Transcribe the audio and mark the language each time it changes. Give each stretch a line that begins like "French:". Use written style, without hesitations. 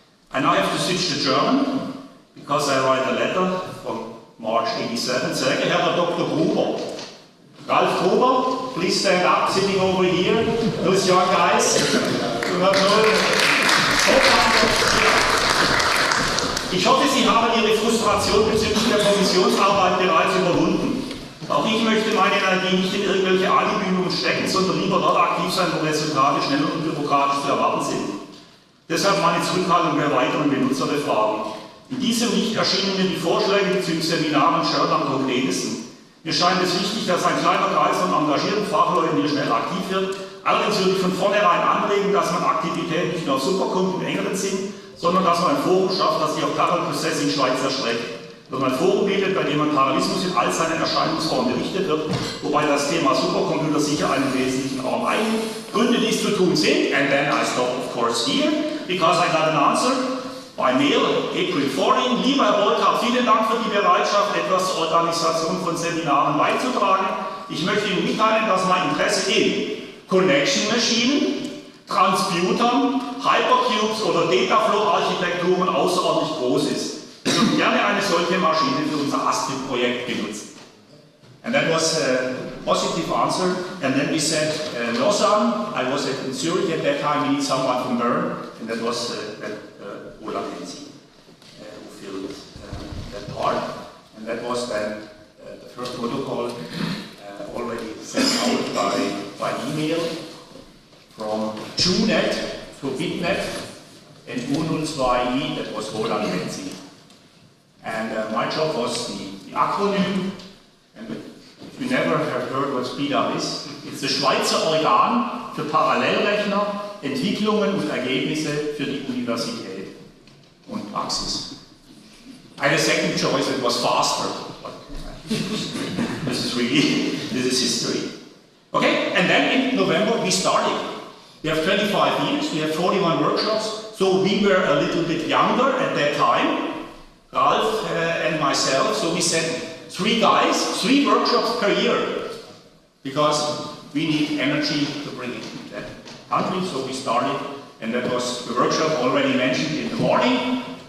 English: I now have to switch to German, because I write a letter from March 87.
German: Sehr geehrter Dr.
English: Gruber, Ralf Gruber, please stand up, sitting over here. Those young guys do not know.
German: Ich hoffe, Sie haben Ihre Frustration bezüglich der Kommissionsarbeit bereits überwunden. Auch ich möchte meine Energie nicht in irgendwelche Ali-Bemühungen stecken, sondern lieber dort aktiv sein, wo Resultate schnell und bürokratisch zu erwarten sind. Deshalb meine Zurückhaltung bei weiteren Benutzerbefragungen. In diesem Licht erschienen mir die Vorschläge bezüglich Seminaren und Share am konkretesten. Mir scheint es wichtig, dass ein kleiner Kreis von engagierten Fachleuten hier schnell aktiv wird. Allerdings würde ich von vornherein anregen, dass man Aktivitäten nicht nur auf Supercomputing im engeren Sinn, sondern dass man ein Forum schafft, das sich auf Parallel Processing Schweiz erstreckt. Dass man ein Forum bietet, bei dem man Parallelismus in all seinen Erscheinungsformen berichtet wird, wobei das Thema Supercomputer sicher einen wesentlichen Raum einnimmt. Gründe, dies zu tun sind,
English: and then I stop of course here, because I got an answer by mail, April 14.
German: Lieber Herr Burkhart, vielen Dank für die Bereitschaft, etwas zur Organisation von Seminaren beizutragen. Ich möchte Ihnen mitteilen, dass mein Interesse in Connection-Maschinen, Transputern, Hypercubes oder Dataflow-Architekturen außerordentlich groß ist. Wir würden gerne eine solche Maschine für unser ASTRIP-Projekt benutzen.
English: And that was a positive answer. And then we said, Lausanne, I was in Zurich at that time, we need someone from Bern, and that was Roland Hensi who filled that part. And that was then the first protocol already sent out by email from JUNet to BitNet, and U02i, that was Roland Hensi. And my job was the acronym, and if you never have heard what SPEEDUP is, it's the Schweizer Organ für Parallelrechner, Entwicklungen und Ergebnisse für die Universität und Praxis. I had a second choice, it was faster, but this is history. Okay, and then in November we started. We have 25 years, we have 41 workshops, so we were a little bit younger at that time, Ralf and myself, so we said 3 guys, 3 workshops per year, because we need energy to bring it to that country, so we started, and that was the workshop already mentioned in the morning.